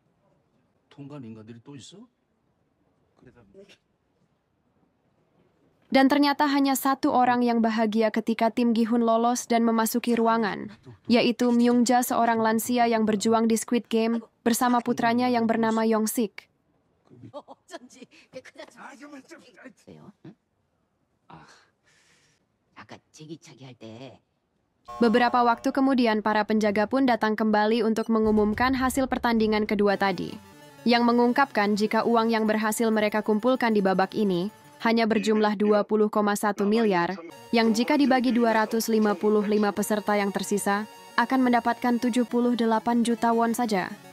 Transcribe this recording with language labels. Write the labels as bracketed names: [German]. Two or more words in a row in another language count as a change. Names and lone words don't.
[Indonesian] Dan ternyata hanya 1 orang yang bahagia ketika tim Gi-hun lolos dan memasuki ruangan, yaitu Myung-ja, seorang lansia yang berjuang di Squid Game bersama putranya yang bernama Yong-sik. [Korean] 어쩐지 왜요? 응? 아까 제기차기 할 때 [Indonesian] Beberapa waktu kemudian para penjaga pun datang kembali untuk mengumumkan hasil pertandingan kedua tadi, yang mengungkapkan jika uang yang berhasil mereka kumpulkan di babak ini hanya berjumlah 20,1 miliar, yang jika dibagi 255 peserta yang tersisa, akan mendapatkan 78 juta won saja.